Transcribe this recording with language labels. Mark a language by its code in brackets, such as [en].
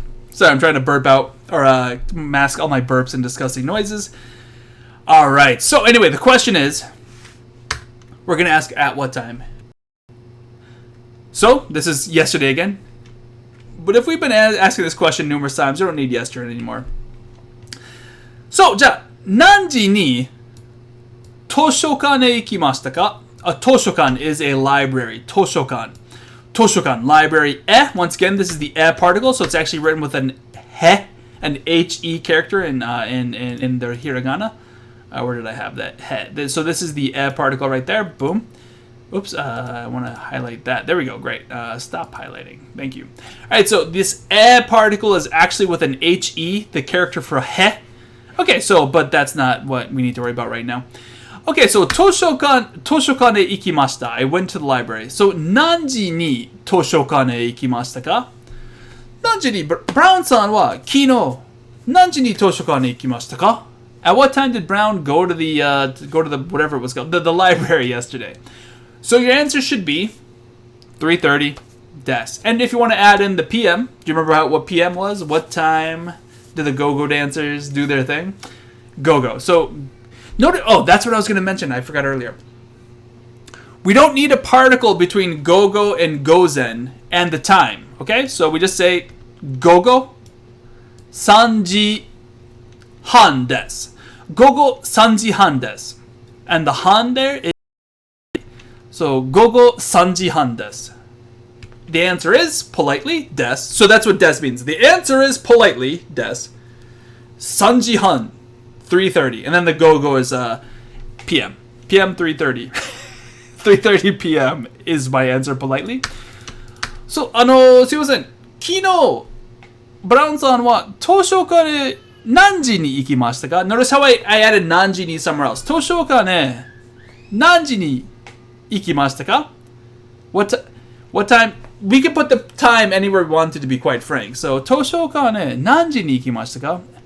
[en] Sorry, I'm trying to burp out or mask all my burps and disgusting noises. Alright, so anyway, the question is, we're going to ask at what time? So, this is yesterday again. But if we've been asking this question numerous times, we don't need yesterday anymore. [ja] So, じゃあ何時に図書館へ行きましたか? [en] A 図書館 is a library. [ja] 図書館. [en] 図書館, library. Once again, this is the particle, so it's actually written with an he character in the Hiragana. Where did I have that? He. So this is the particle right there. Boom. Oops, I want to highlight that. There we go, great. Stop highlighting. Thank you. Alright, so this particle is actually with an he, the character for he. Okay, so, but that's not what we need to worry about right now. [ja] Okay, so, 図書館へ行きました. [en] I went to the library. [ja] So, 何時に図書館へ行きましたか? 何時に、Brown さんは昨日何時に図書館へ行きましたか? [en] At what time did Brown go to the whatever it was called, the library yesterday? So your answer should be 3:30 des. And if you want to add in the PM, do you remember what PM was? What time did the go-go dancers do their thing? Go-go. So, note. Oh, that's what I was going to mention. I forgot earlier. We don't need a particle between go-go and gozen and the time. Okay? So we just say [ja] go-go 3時半です. Go-go 3時半です. [en] And the han there is so, [ja] 午後3時半です. [en] The answer is, politely, des. So that's what des means. The answer is, politely, des. 3時半, 3:30. And then the go-go is PM. PM 3:30. 3:30 PM is my answer politely. [ja] So, すいません. 昨日、ブラウンさんは図書館へ何時に行きましたか? [en] Notice how I added 何時に somewhere else. [ja] 図書館へ何時に行きましたか? [en] What time? We can put the time anywhere we wanted to be quite frank. [ja] So, 図書館へ何時に行きましたか?